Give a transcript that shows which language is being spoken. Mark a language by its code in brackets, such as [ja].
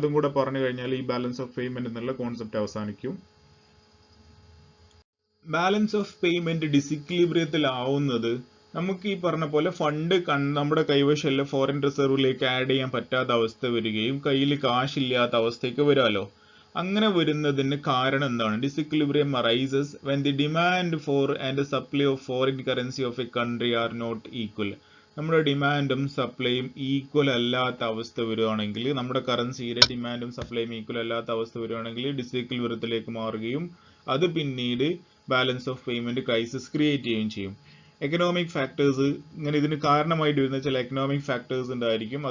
[ml] അതും കൂടെ പറഞ്ഞു കഴിഞ്ഞാൽ ഈ ബാലൻസ് ഓഫ് പേയ്മെന്റ് എന്നുള്ള കോൺസെപ്റ്റ് അവസാനിക്കും. ബാലൻസ് ഓഫ് പേയ്മെന്റ് ഡിസിക്വിലിബ്രിയത്തിൽ ആവുന്നത് നമുക്ക് ഈ പറഞ്ഞ പോലെ ഫണ്ട് നമ്മുടെ കൈവശമല്ല ഫോറിൻ റിസർവിലേക്ക് ആഡ് ചെയ്യാൻ പറ്റാത്ത അവസ്ഥ വരികയും കയ്യിൽ കാശില്ലാത്ത അവസ്ഥയ്ക്ക് വരാലോ. അങ്ങനെ വരുന്നതിന് കാരണം എന്താണ്? [en] Disequilibrium arises when the demand for and supply of foreign currency of a country are not equal. [ml] നമ്മുടെ ഡിമാൻഡും സപ്ലൈയും ഈക്വൽ അല്ലാത്ത അവസ്ഥ വരികയാണെങ്കിൽ, നമ്മുടെ കറൻസിയുടെ ഡിമാൻഡും സപ്ലൈയും ഈക്വൽ അല്ലാത്ത അവസ്ഥ വരികയാണെങ്കിൽ ഡിസിക്വിലിബ്രിയത്തിലേക്ക് മാറുകയും അത് പിന്നീട് balance of payment crisis create ചെയ്യുകയും ചെയ്യും. എക്കണോമിക് ഫാക്ടേഴ്സ്, ഇങ്ങനെ ഇതിന് കാരണമായിട്ട് വരുന്ന ചില എക്കണോമിക് ഫാക്ടേഴ്സ് ഉണ്ടായിരിക്കും.